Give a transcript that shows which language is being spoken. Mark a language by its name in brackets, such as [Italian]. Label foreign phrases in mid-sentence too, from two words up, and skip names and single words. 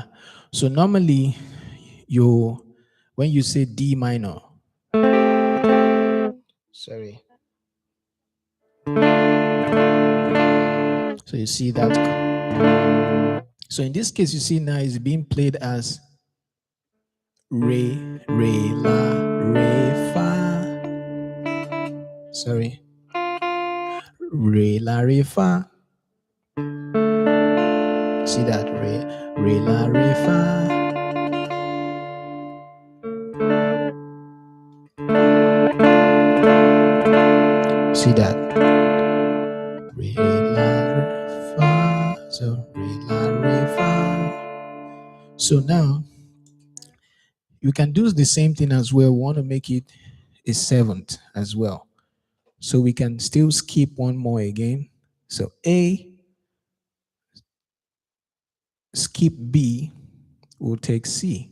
[English] So normally, when you say D minor, sorry. So you see that. So in this case, you see now it's being played as Re, Re, La, Re, Fa. Sorry. Re, La, Re, Fa. See that? Re, Re, La, Re, Fa. See that? Re, La, Re, Fa. So Re, La, Re, Fa. So now you can do the same thing as well. We want to make it a 7th as well. So we can still skip one more again. So A, skip B, we'll take C.